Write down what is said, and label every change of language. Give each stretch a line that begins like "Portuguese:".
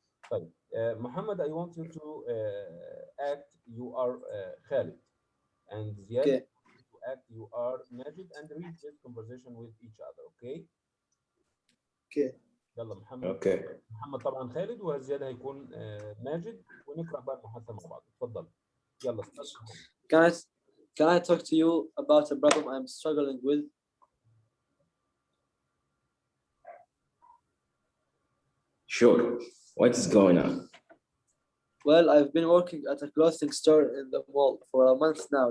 Arabic: طيب
English: محمد, I want you to act you are Khalid, and Ziad okay. to act you are Majid, and read this conversation with each other. Okay.
Arabic: يلا محمد. محمد طبعا خالد وزياد هيكون ماجد، ونقرأ بقى المحادثة مع بعض. اتفضل يلا.
English: Can I talk to you about a problem I'm struggling with? Sure. What is going on? Well, I've been working at a clothing store in the mall for a month now.